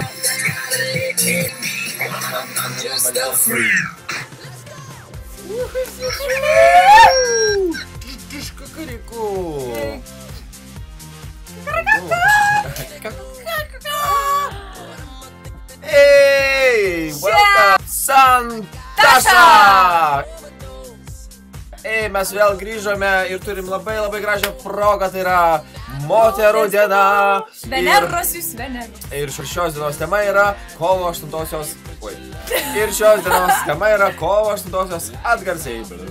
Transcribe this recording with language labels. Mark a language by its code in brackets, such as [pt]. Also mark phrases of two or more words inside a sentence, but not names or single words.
[en] Gotta let it be. I'm just a freak. Hey, welcome Santaša! [lt] Ei, mes vėl grįžome ir turim labai gražią progą, tai yra moterų diena. Veneros jūs Veneros. Ir šios dienos tema yra kovo 8-osios. Ir šios dienos tema yra kovo 8-osios atgarsiai.